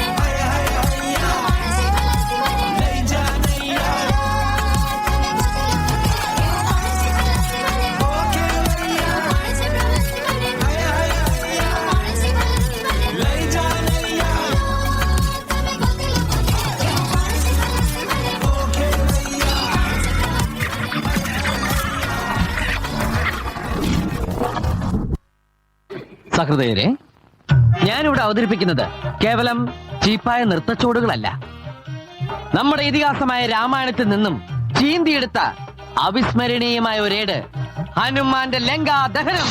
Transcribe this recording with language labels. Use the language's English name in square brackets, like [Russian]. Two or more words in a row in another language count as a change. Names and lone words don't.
[Gujarati] કોણ છે ખલાસી મને? લઈ જા નૈયા. તમે ગોતીલો એવું કોણ છે ખલાસી મને? કોણ છે પ્રવાસી મને? કોણ છે ખલાસી મને? લઈ જા નૈયા. તમે ગોતીલો એવું કોણ છે ખલાસી મને? [Malayalam] സഹൃദയരെ, ഞാനിവിടെ അവതരിപ്പിക്കുന്നത് കേവലം ചീപ്പായ നൃത്തച്ചുവടുകളല്ല. നമ്മുടെ ഇതിഹാസമായ രാമായണത്തിൽ നിന്നും ചീന്തിയെടുത്ത അവിസ്മരണീയമായ ഒരേട്, ഹനുമാന്റെ ലങ്കാ ദഹനം.